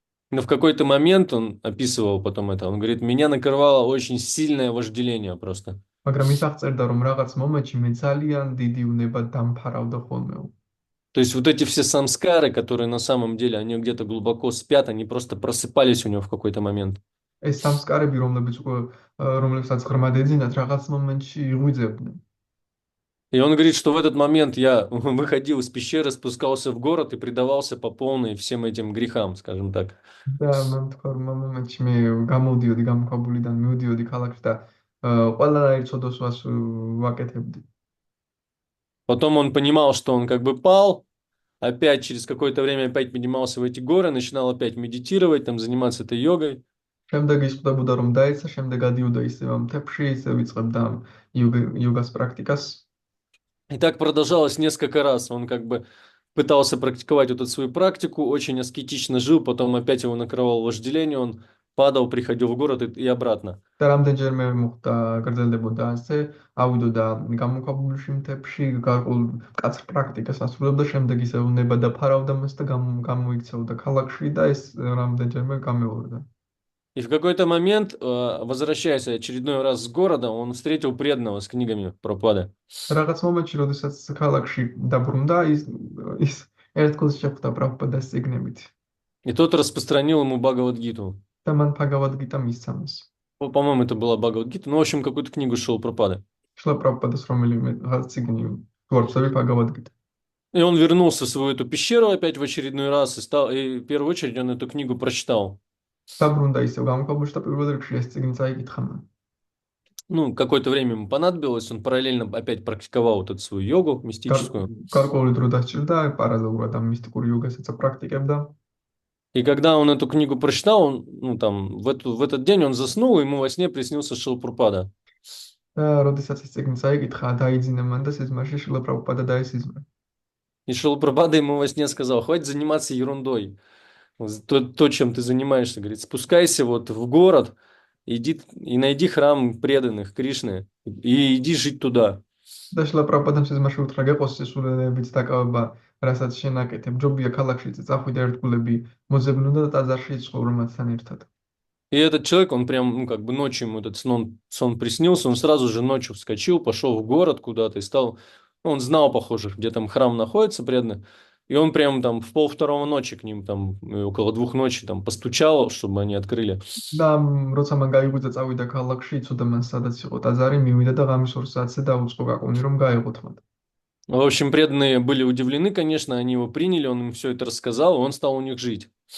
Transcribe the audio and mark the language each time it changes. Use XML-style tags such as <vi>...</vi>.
<ru>Но в какой-то момент он описывал потом это, он говорит, меня накрывало очень сильное вожделение просто.</ru> <ka>მაგრამ ის აღწერდა, რომ რაღაც მომენტში მე ძალიან დიდი უნება დამფარავდა ხოლმე.</ka> <ru>То есть вот эти все самскары, которые на самом деле, они где-то глубоко спят, они просто просыпались у него в какой-то момент.</ru> <ka>ეს სამსკარები, რომლებსაც ღრმად ეძინათ, რაღაც მომენტში იღვიძებდნენ.</ka> <ru>И он говорит, что в этот момент я выходил из пещеры, спускался в город и предавался по полной всем этим грехам, скажем так.</ru> <ka>და მან თქვა, რომ ამ მომენტში მე გამოდიოდი გამოქვაბულიდან, მივდიოდი ქალაქში და ყველანაირ ცოდოსვას ვაკეთებდი.</ka> <ru>Потом он понимал, что он как бы пал, опять через какое-то время опять поднимался в эти горы, начинал опять медитировать, там заниматься этой йогой.</ru> <ka>შემდეგ ის ხვდებოდა, რომ დაეცა, შემდეგ გადიოდა ისევ ამ მთებში, ისევ იწყებდა იოგას პრაქტიკას.</ka> <ru>И так продолжалось несколько раз. Он как бы пытался практиковать вот эту свою практику, очень аскетично жил, потом опять его накрывало вожделение, он падал, приходил в город и обратно.</ru> <ka>და რამდენჯერმე მოხდა, გრძელდებოდა ასე, ავიდოდა გამოქვაბულში მთებში, გარკვეულ მკაცრ პრაქტიკას ასრულებდა, შემდეგ ისევ უნება დაფარავდა მას და გამოიქცეოდა ქალაქში და ეს რამდენჯერმე გამეორდა.</ka> <ru>И в какой-то момент, возвращаясь очередной раз с города, он встретил преданного с книгами Прабхупады.</ru> <ka>რაღაც მომენტში, როდესაც ქალაქში დაბრუნდა, ის ერთგულს შეხვდა პრაბჰუპადას წიგნებით.</ka> <ru>И тот распространил ему Бхагавад-гиту.</ru> <ka>და მან ბჰაგავად-გიტა მისცა მას.</ka> <ru>По-моему, это была Бхагавад-гита, ну, в общем, какую-то книгу шел Прабхупады.</ru> <ka>შლა პრაბჰუპადას რომელიმე რაღაც წიგნი თორცები ბჰაგავად-გიტა.</ka> <ru>И он вернулся в свою эту пещеру опять в очередной раз, и в первую очередь он эту книгу прочитал.</ru> <ka>დაბრუნდა ისევ გამოქვაბულში და პირველ რიგში ეს წიგნი წაიკითხა მან.</ka> <ru>Ну, какое-то время ему понадобилось, он параллельно опять практиковал вот эту свою йогу мистическую.</ru> <ka>გარკვეული დრო დასჭირდა, პარალელურად ამ მისტიკურ იოგასაც აპრაქტიკებდა.</ka> <ru>И когда он эту книгу прочитал, он, ну, там, в этот день он заснул, и ему во сне приснился Шрила Прабхупада.</ru> <ka>და როდესაც ეს წიგნი წაიკითხა, დაიძინა მან და სიზმარში შრილა პრაბჰუპადა დაესიზმრა.</ka> <ru>И Шрила Прабхупада ему во сне сказал, хватит заниматься ерундой. То, чем ты занимаешься, говорит, спускайся вот в город, иди и найди храм преданных Кришны, и иди жить туда.</ru> <ka>და შრილა პრაბჰუპადამ სიზმარში უთხრა, გეყოს სისულელებით დაკავება, რასაც შენ აკეთებ, ჯობია ქალაქში წახვიდე ერთგულები, მოძებნო და ტაძარში ცხოვრ მათთან ერთად.</ka> <ru>И этот человек, он прям, ну, как бы ночью ему этот сон приснился, он сразу же ночью вскочил, пошел в город куда-то и стал, ну, он знал, похоже, где там храм находится преданный, и он прям там в 1:30 ночи к ним, там, около 2 ночи там постучал, чтобы они открыли.</ru> <ka>და როცა მან გაიღვიძა წავიდა ქალაქში, იცოდა მან სადაც იყო ტაძარი, მივიდა და ღამის 2 საათზე დაუწყო გაკონი, რომ გაეღოთ მათ.</ka> <ru>В общем, преданные были удивлены, конечно, они его приняли, он им все это рассказал, и он стал у них жить.</ru>